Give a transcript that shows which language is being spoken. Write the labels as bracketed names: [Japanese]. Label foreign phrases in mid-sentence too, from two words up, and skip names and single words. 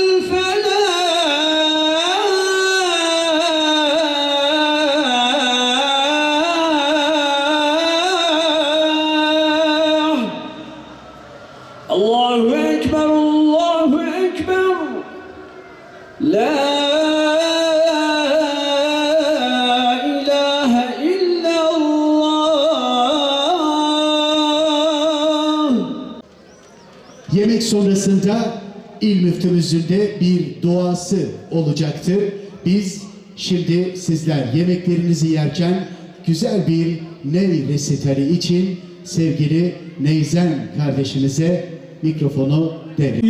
[Arabic] الفلاح الله أكبر الله أكبر لا إله إلا الله. [Turkish] Yemek sonrasında il müftümüzün de bir duası olacaktır. Biz şimdi sizler yemeklerinizi yerken güzel bir ney resitali için sevgili Neyzen kardeşimize mikrofonu devredeceğiz.